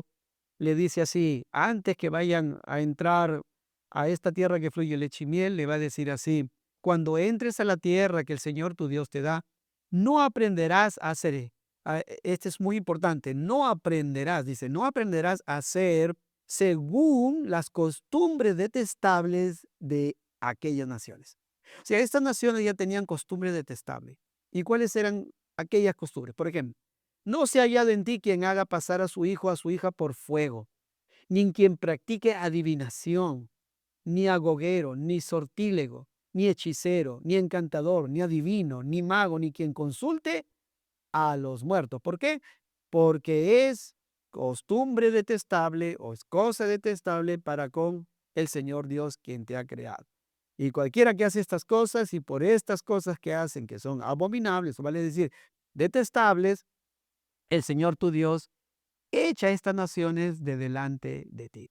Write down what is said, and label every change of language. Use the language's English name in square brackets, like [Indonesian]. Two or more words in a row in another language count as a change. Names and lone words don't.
[Spanish] Le dice así, antes que vayan a entrar a esta tierra que fluye leche y miel, le va a decir así, cuando entres a la tierra que el Señor tu Dios te da, no aprenderás a hacer, este es muy importante, no aprenderás, dice, no aprenderás a hacer según las costumbres detestables de aquellas naciones. O sea, estas naciones ya tenían costumbres detestables. ¿Y cuáles eran aquellas costumbres? Por ejemplo, no se ha hallado en ti quien haga pasar a su hijo o a su hija por fuego, ni en quien practique adivinación, ni agoguero, ni sortílego, ni hechicero, ni encantador, ni adivino, ni mago, ni quien consulte a los muertos. ¿Por qué? Porque es costumbre detestable o es cosa detestable para con el Señor Dios quien te ha creado. Y cualquiera que hace estas cosas y por estas cosas que hacen que son abominables, o vale decir detestables, el Señor tu Dios echa estas naciones de delante de ti.